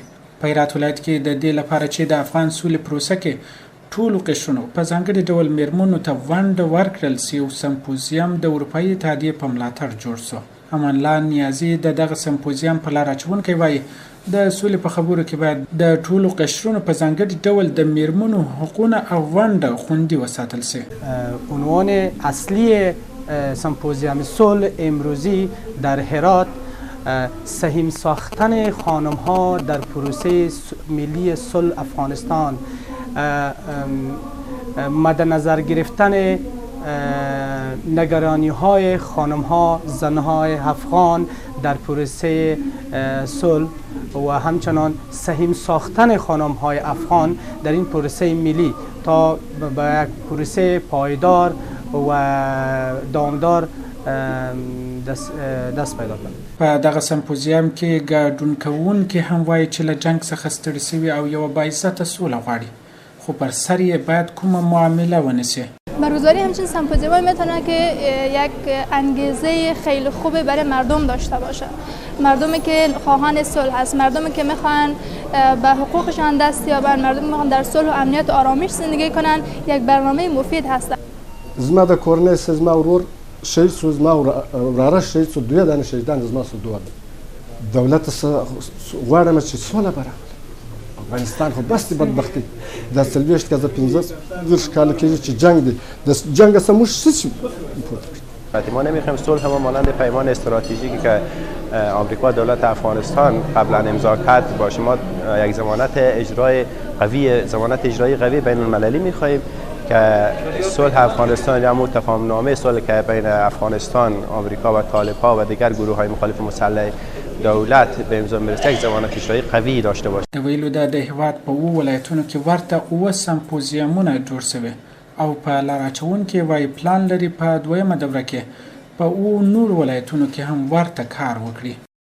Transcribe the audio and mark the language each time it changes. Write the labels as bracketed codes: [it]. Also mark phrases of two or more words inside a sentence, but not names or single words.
[ps] په هرات ولایت کې د دې لپاره چې د افغان سولې پروسه کې ټولو قشرونو په ځانګړي ډول میرمنو ته ونډه ورکړل سي، یو سمپوزیم د اروپایي اتحادیې په ملاتړ جوړ شو. امان الله نیازي د دغه سمپوزیم په لار اچونکی وایي د سولې په خبرو کې باید د ټولو قشرونو په ځانګړي ډول د میرمنو حقوقونه او ونډه خوندي وساتل سي. [fa] عنوان اصلی سمپوزیم صلح امروزی در هرات سهیم ساختن خانم‌ها در پروسه ملی صلح افغانستان، مد نظر گرفتن نگرانی های خانم ها، زن های افغان در پروسه صلح و همچنان سهیم ساختن خانم های افغان در این پروسه ملی تا به یک پروسه پایدار و دامدار دست پیدا کړي. [ps] په دغه سمپوزیم کې ګډون کوونکي هم وایي چې له جنګ څخه ستړي شوي او یوه باعزته سوله غواړي، خو پر سر یې باید کومه معامله ونیسي. [fa] برگزاری همچین سمپوزیوم میتونه که یک انگیزه خیلی خوبی برای مردم داشته باشه. مردمی که خواهان صلح هست، مردمی که میخوان به حقوقشان دست یابن، مردمی که میخوان در صلح و امنیت و آرامش زندگی کنن، یک برنامه مفید هست. [ps] زما د کورنۍ زما ورور شهید شو، زما وراره شهید شو، دوی دانه شهیدان زما سره دوه دولت غواړم چې سوله برابر افغانستان خو بس بدبختی د 40 کال 15 کال کېږي چې جنگ دی، د جنگ سره موږ څه [fa] ما نمیخوایم صلح هم مانند پیمان استراتژیکی که آمریکا دولت افغانستان قبلا امضا کرد باشه. ما یک ضمانت اجرای قوی بین المللی میخواهیم که صلح افغانستان یا همون تفاهمنامه صلح که بین افغانستان، آمریکا و طالب‌ها و دیگر گروه‌های مخالف مسلح دولت به امضا برسه یک ضمانت اجرایی قوی داشته باشه. [ps] د ویلو د هیواد په ولایتونو کې ورته 7 سمپوزیمونه جوړ شوي او په لار اچونکي وایي پلان لري په دویمه دوره کې په نور ولایتونو کې هم ورته کار وکړي.